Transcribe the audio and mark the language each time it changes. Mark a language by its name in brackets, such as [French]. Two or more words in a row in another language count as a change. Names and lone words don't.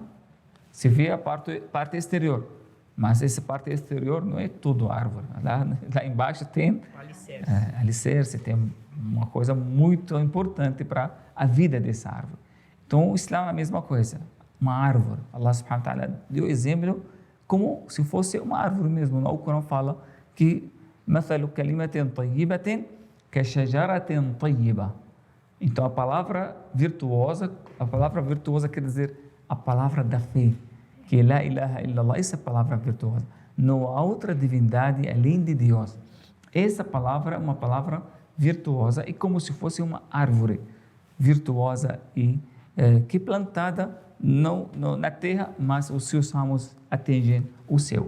[Portuguese] Se vê a parte exterior, mas essa parte exterior não é tudo árvore. Lá embaixo tem alicerce, tem uma coisa muito importante para a vida dessa árvore. Então, o Islã é a mesma coisa. Uma árvore. [Arabic] الله سبحانه وتعالى [Portuguese] deu exemplo como se fosse uma árvore mesmo. O Corão fala que [Arabic] مثل كلمة طيبة كشجرة طيبة. [Portuguese] Então, a palavra virtuosa quer dizer a palavra da fé, que [Arabic] لا إله إلا الله, [Portuguese] essa palavra virtuosa. Não há outra divindade além de Deus. Essa palavra é uma palavra virtuosa e como se fosse uma árvore virtuosa e que plantada não na terra, mas os seus ramos atingem o céu.